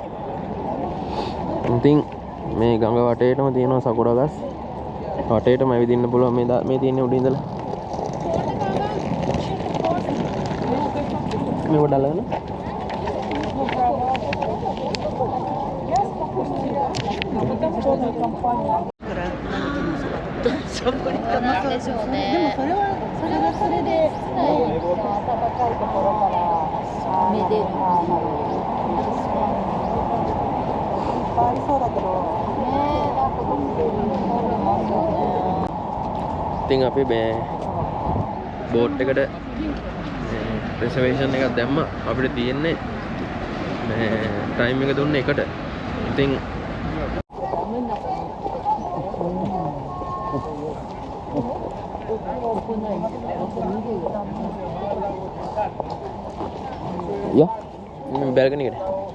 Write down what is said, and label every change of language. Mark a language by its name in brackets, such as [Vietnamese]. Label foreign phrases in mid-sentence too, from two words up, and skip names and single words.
[Sinhala] ඉතින් මේ ගඟ වටේටම තියෙනවා සකුරා ගස්. වටේටම ඇවිදින්න පුළුවන් මේ තියෙන්නේ උඩින් ඉඳලා. මේ වඩලගෙන. [Japanese] でしょうね。でもそれはそれで、暖かいところからめでる。ありそうだけど。ねえ、なんかどっちにもありますよね。 [Sinhala] ඉතින් අපි මේ බෝට් එකට රිසර්වේෂන් එකක් දැම්ම අපිට තියෙන්නේ මේ ටයිම් එක දුන්නේ එකට. ඉතින් ya balcony එකට.